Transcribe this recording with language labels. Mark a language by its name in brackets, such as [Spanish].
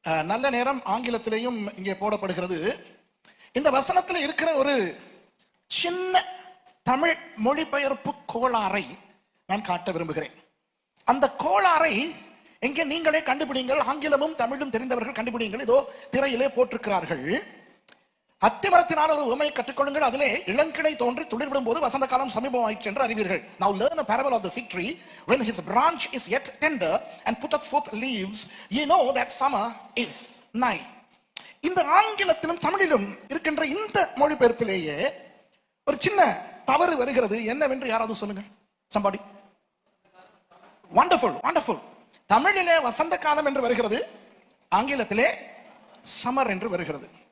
[Tamil] நல்ல நேரம் ஆங்கிலத்திலேயும் இங்கே போடப்படுகிறது. இந்த வசனத்தில் இருக்கிற ஒரு சின்ன தமிழ் மொழிபெயர்ப்பு கோளாறை நான் காட்ட விரும்புகிறேன். அந்த கோளாறை எங்கே நீங்களே கண்டுபிடிங்கள், ஆங்கிலமும் தமிழும் தெரிந்தவர்கள் கண்டுபிடிங்கள். இதோ திரையிலே போட்டிருக்கிறார்கள். அத்திமரத்தினால் ஒரு உவமையை கற்றுக்கொள்ளுங்கள், அதிலே இளங்கிளை தோன்றி துளிர்விடும் போது வசந்த காலம் சமீபமாயிற்று என்று அறிவீர்கள். [English] Now learn a parable of the fig tree. When his branch is yet tender and putteth forth leaves, ye know that summer is nigh. [Tamil] இந்த ஆங்கிலத்திலும் தமிழிலும் இருக்கின்ற இந்த மொழிபெயர்ப்பிலேயே ஒரு சின்ன தவறு வருகிறது. என்னவென்று யாராவது சொல்லுங்கள். [English] somebody. wonderful wonderful. [Tamil] தமிழிலே வசந்த காலம் என்று வருகிறது, ஆங்கிலத்திலே சம்மர் என்று வருகிறது.